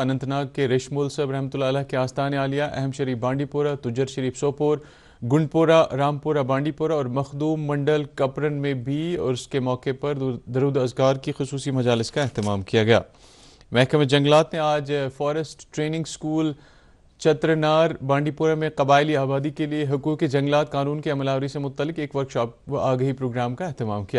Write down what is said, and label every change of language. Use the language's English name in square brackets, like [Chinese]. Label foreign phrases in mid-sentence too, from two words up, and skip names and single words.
[Urdu] اننت ناگ کے ریشمول صاحب رحمۃ اللہ علیہ کے آستان عالیہ، اہم شریف بانڈی پورہ، تجر شریف سوپور، گنڈپورہ، رامپورہ بانڈی پورہ اور مخدوم منڈل کپرن میں بھی عرس کے موقع پر درود اذکار کی خصوصی مجالس کا اہتمام کیا گیا. محکمہ جنگلات نے آج فارسٹ ٹریننگ اسکول چترنار بانڈی پورہ میں قبائلی آبادی کے لیے حقوق جنگلات قانون کی عمل آوری سے متعلق ایک ورکشاپ و آگہی پروگرام کا اہتمام کیا.